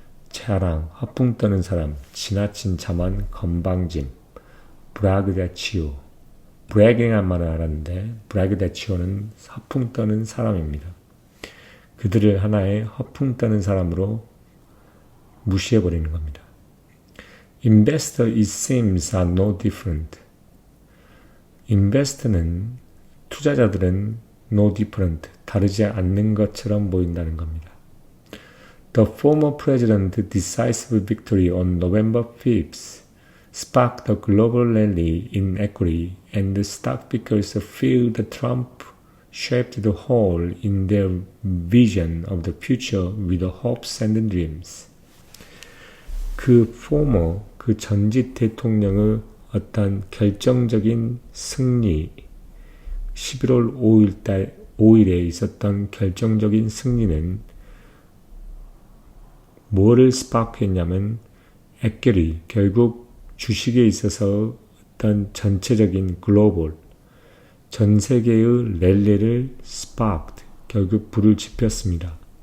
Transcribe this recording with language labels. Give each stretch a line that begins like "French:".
Korean: 자랑, 허풍 떠는 사람, 지나친 자만, 건방짐. braggadocio. bragging한 말은 알았는데 braggadocio는 허풍 떠는 사람입니다. 그들을 하나의 허풍 떠는 사람으로 무시해버리는 겁니다.
English: Investor, it seems, are no different.
Korean: Investor는, 투자자들은
English: no different,
Korean: 다르지 않는 것처럼 보인다는 겁니다.
English: The former president's decisive victory on November 5th sparked a global rally in equity, and the stock pickers feel the Trump shaped the hole in their vision of the future with hopes and dreams.
Korean: 그 전직 대통령의 어떤 결정적인 승리, 11월 5일에 있었던 결정적인 승리는 뭐를 스파크했냐면 액결이 결국 주식에 있어서 어떤 전체적인 글로벌, 전 세계의 랠리를 sparked, 결국 불을 지폈습니다.